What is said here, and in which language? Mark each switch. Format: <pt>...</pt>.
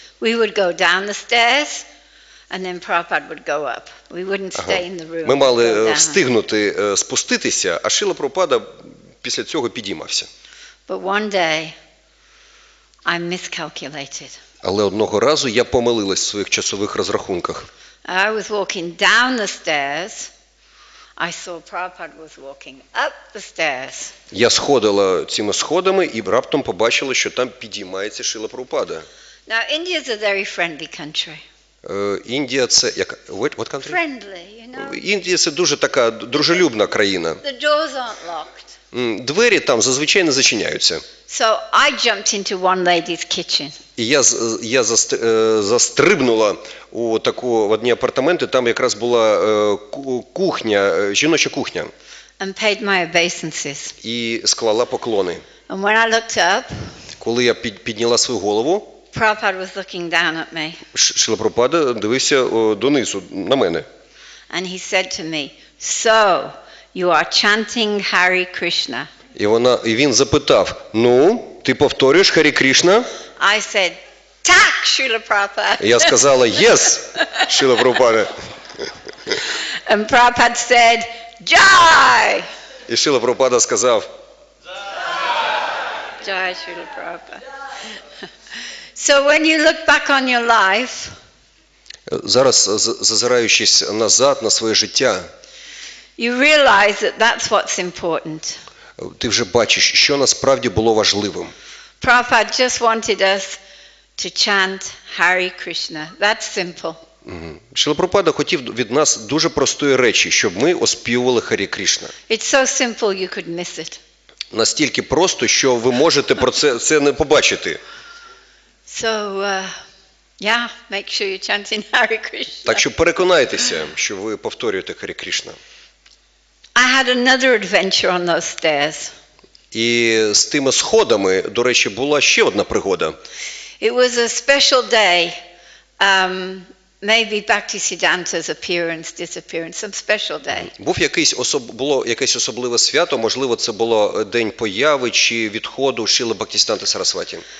<en>We would go down the stairs, and then Prabhupada would go up. We wouldn't stay in the room.</en> <uk>Ми мали встигнути спуститися, а Шрила Прабхупада після цього підіймався.</uk> <en>But one day I miscalculated.</en> <uk>Але одного разу я помилилась в своїх часових розрахунках.</uk> <en>I was walking down the stairs. I saw Prabhupada was walking up the stairs.</en> <uk>Я сходила цими сходами і раптом побачила, що там підіймається Шрила Прабхупада.</uk> <en>Now India is a very friendly country.</en> <uk>Індія це як</uk> <en>what country? Friendly, you know.</en> <uk>Індія це дуже така дружелюбна країна.</uk> <en>The doors aren't locked.</en> <uk>Двері там зазвичай не зачиняються.</uk> <en>So I jumped into one lady's kitchen.</en> <uk>І я застрибнула в одні апартаменти, там якраз була кухня, жіноча кухня.</uk> <en>and paid my obeisances.</en> <uk>і склала поклони.</uk> <en>And when I looked up,</en> <uk>Коли я підняла свою голову,</uk> <en>Prabhupada was looking down at me,</en> <uk>Шрила Прабхупада дивився донизу на мене.</uk> <en>and he said to me, "So, you are chanting Hare Krishna."</en> <uk>І він запитав: "Ну, ти повторюєш Харі Крішна?"</uk> <en>I said,</en> <uk>"Tak,</uk> <en>Srila Prabhupada."</en> <uk>Я сказала:</uk> <en>"Yes,</en> <uk>Шрила Прабхупада."</uk> <en>And Prabhupada said, "Jai."</en> <uk>І Шрила Прабхупада сказав:</uk> <en>Jai Srila Prabhupada. So when you look back on your life,</en> <uk>зараз, зазираючись назад на своє життя,</uk> <en>you realize that that's what's important.</en> <uk>ти вже бачиш, що насправді було важливим.</uk> <en>Prabhupada just wanted us to chant Hare Krishna. That's simple.</en> <uk>Шрила Прабхупада хотів від нас дуже простої речі, щоб ми оспівували Харі Крішна.</uk> <en>It's so simple you could miss it.</en> <uk>Настільки просто, що ви можете про це не побачити.</uk> <en>So, yeah, make sure you're chanting Hare Krishna.</en> <uk>Так що переконайтеся, що ви повторюєте Харі Крішна.</uk> <en>I had another adventure on those stairs.</en> <uk>І з тими сходами, до речі, була ще одна пригода.</uk> <en>It was a special day, maybe Bhaktivеданta's appearance, disappearance, some special day.</en> <uk>Було якесь особливе свято, можливо, це було день появи чи відходу Шріли Бхактіведанти Сарасваті.</uk>